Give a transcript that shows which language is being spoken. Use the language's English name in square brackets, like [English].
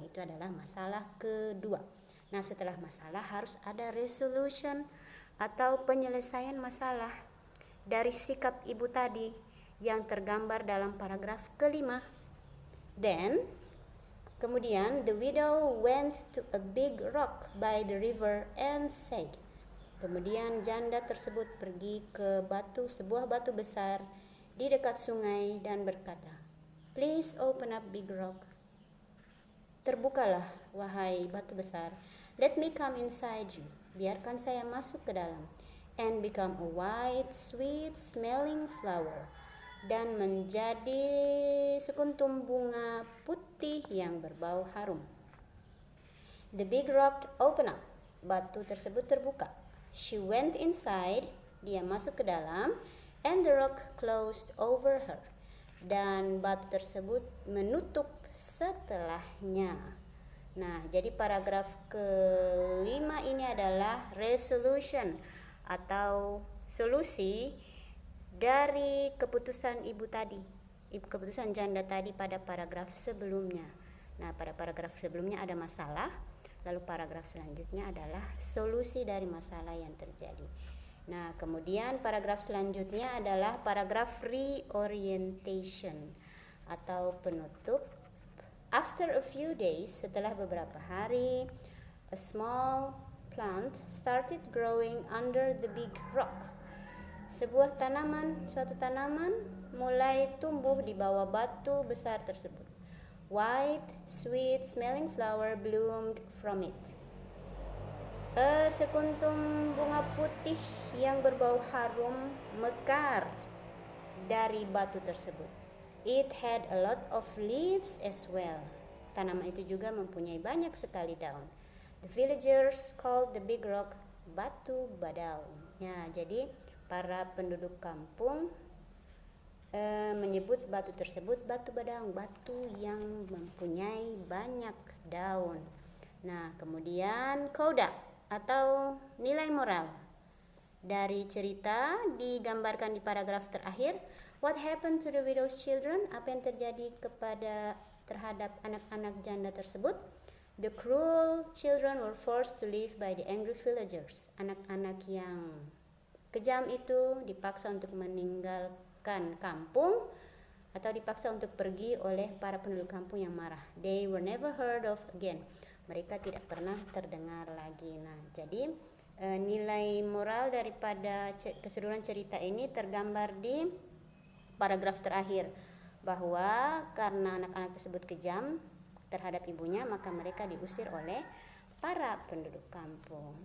[Indonesian] Itu adalah masalah kedua. Nah, setelah masalah harus ada resolution atau penyelesaian masalah dari sikap ibu tadi yang tergambar dalam paragraf kelima. [English] Then [Indonesian] Kemudian, [English] the widow went to a big rock by the river and said. [Indonesian] Kemudian janda tersebut pergi ke sebuah batu besar di dekat sungai dan berkata, [English] "Please open up big rock." [Indonesian] Terbukalah, wahai batu besar. [English] Let me come inside you. [Indonesian] Biarkan saya masuk ke dalam. [English] And become a white, sweet smelling flower. [Indonesian] Dan menjadi sekuntum bunga putih yang berbau harum. [English] The big rock opened up. [Indonesian] Batu tersebut terbuka. [English] She went inside. [Indonesian] Dia masuk ke dalam. [English] And the rock closed over her. [Indonesian] Dan batu tersebut menutup setelahnya. Nah, jadi paragraf kelima ini adalah resolution atau solusi dari keputusan keputusan janda tadi pada paragraf sebelumnya. Nah, pada paragraf sebelumnya ada masalah, lalu paragraf selanjutnya adalah solusi dari masalah yang terjadi. Nah, kemudian paragraf selanjutnya adalah paragraf reorientation atau penutup. [English] After a few days, [Indonesian] setelah beberapa hari, [English] a small plant started growing under the big rock. [Indonesian] Suatu tanaman mulai tumbuh di bawah batu besar tersebut. [English] White, sweet smelling flower bloomed from it. [Indonesian] Sekuntum bunga putih yang berbau harum mekar dari batu tersebut. [English] It had a lot of leaves as well. [Indonesian] Tanaman itu juga mempunyai banyak sekali daun. [English] The villagers called the big rock Batu Badau. [Indonesian] Ya, jadi para penduduk kampung menyebut batu tersebut Batu Badaung, batu yang mempunyai banyak daun. Nah, kemudian coda atau nilai moral dari cerita digambarkan di paragraf terakhir. [English] What happened to the widow's children? [Indonesian] Apa yang terjadi terhadap anak-anak janda tersebut? [English] The cruel children were forced to live by the angry villagers. [Indonesian] Anak-anak yang kejam itu dipaksa untuk meninggalkan kampung atau dipaksa untuk pergi oleh para penduduk kampung yang marah. [English] They were never heard of again. [Indonesian] Mereka tidak pernah terdengar lagi. Nah, jadi nilai moral daripada keseluruhan cerita ini tergambar di paragraf terakhir, bahwa karena anak-anak tersebut kejam terhadap ibunya, maka mereka diusir oleh para penduduk kampung.